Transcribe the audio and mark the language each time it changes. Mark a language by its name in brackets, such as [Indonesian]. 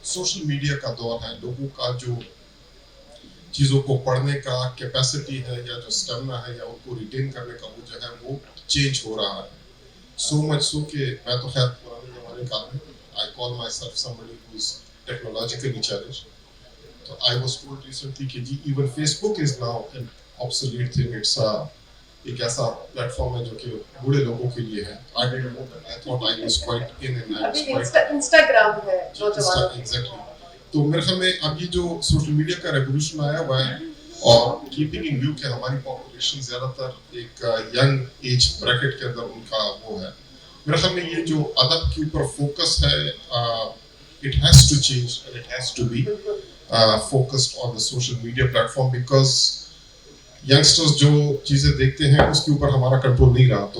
[Urdu] Social media کا دور ہے, لوگوں کا جو چیزوں کو پڑھنے کا کیپیسٹی ہے یا جو اسٹیمنا ہے یا ان کو ریٹین کرنے کا وہ جو ہے وہ چینج ہو رہا ہے. [English] so much so [Urdu] کہ میں تو خیر پرانے زمانے کا ہوں, [English] I call myself somebody who is technologically challenged. So I was told recently [Urdu] کہ جی [English] even Facebook is now an obsolete thing. [Urdu] It's ایک ایسا پلیٹ فارم ہے جو کہ بوڑھے لوگوں کے لیے ہے. [English] I didn't know that. I thought I was quite in and I was quite [Urdu] Instagram ہے نوجوانوں. [English] Exactly. [Urdu] تو میرے خیال میں اب یہ جو سوشل میڈیا کا ریولیوشن آیا ہوا ہے, اور [English] keeping in view [Urdu] کہ ہماری پاپولیشن زیادہ تر ایک ینگ ایج بریکٹ کے اندر ان کا وہ ہے, میرے خیال میں یہ جو ادب کے اوپر فوکس ہے [English] it has to change and it has to be focused on the social media platform because youngsters [Urdu] جو چیزیں دیکھتے ہیں اس کے اوپر ہمارا کنٹرول نہیں رہا.